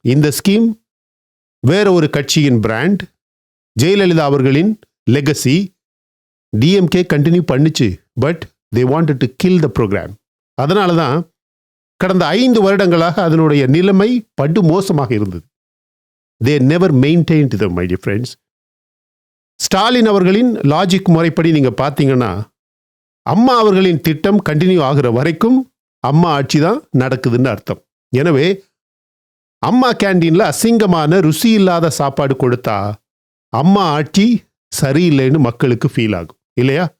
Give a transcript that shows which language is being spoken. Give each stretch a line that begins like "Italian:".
Tamil: இந்த ஸ்கீம் வேற ஒரு கட்சியின் பிராண்ட், ஜெயலலிதா அவர்களின் லெகசி.
English: DMK continue பண்ணிச்சு, but they wanted to kill the programme.
Tamil: அதனால தான் கடந்த 5 வருடங்களாக அதனுடைய நிலைமை படு மோசமாக இருந்தது.
English: They never maintained them, my dear friends.
Tamil: Stalin அவர்களின் லாஜிக் முறைப்படி நீங்க பார்த்தீங்கன்னா, அம்மா அவர்களின் திட்டம் கண்டினியூ ஆகிற வரைக்கும் அம்மா ஆட்சி தான் நடக்குதுன்னு அர்த்தம். எனவே அம்மா கேண்டீன்ல அசிங்கமான ருசி இல்லாத சாப்பாடு கொடுத்தா அம்மா ஆட்சி சரியில்லைன்னு மக்களுக்கு ஃபீல் ஆகும் இல்லையா?